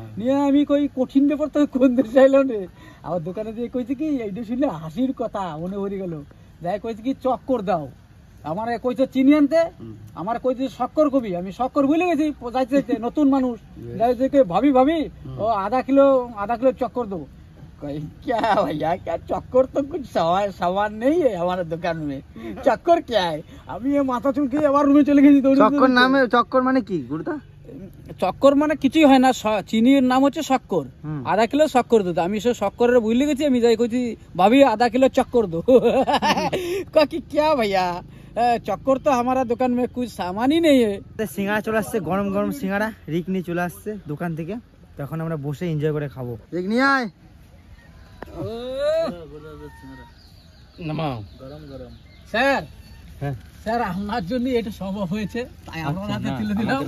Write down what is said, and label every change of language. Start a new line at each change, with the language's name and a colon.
Bangla: নিয়ে আমি কই কঠিন ব্যাপার তো কোন দেশ চাইলাম রে আমার দোকানে দিয়ে কইছে কি এইটা শুনলে হাসির কথা মনে পড়ে গেল। যাই কইছে কি চক্কর দাও, আমার কইছে চিনি আনতে, আমার কইছে শক্কর কবি, আমি শক্কর ভুলে গেছি যাইতে নতুন মানুষ যাইতে ভাবি ও আধা কিলো চক্কর দেবো।
Hindi: क्या भैया क्या चक्कर तो कुछ सामान नहीं है हमारे दुकान में, चक्कर क्या है?
Bangla: আমি মাথা চুলকে আবার রুমে চলে গেছি। চক্কর মানে কি গুরুদা? চক্কর মানে কিছুই হয় না, চিনির নাম হচ্ছে শক্কর, আধা কিলো শক্কর দো। আমি সে শক্করের ভুলে গেছি, আমি যাই কইছি ভাবি আধা কিলো চক্কর দো।
Hindi: কি क्या भैया চক্কর তো हमारा दुकान में कुछ सामान ही नहीं है।
Bangla: সিঙ্গারা চলে আসছে, গরম গরম সিঙ্গারা রিক নিয়ে চলে আসছে দোকান থেকে, তখন আমরা বসে এনজয় করে খাবো। রিক নিয়ে আয়। স্যার হ্যাঁ স্যার আপনার জন্য এটা সম্ভব হয়েছে তাই আপনার হাতে তুলে দিলাম।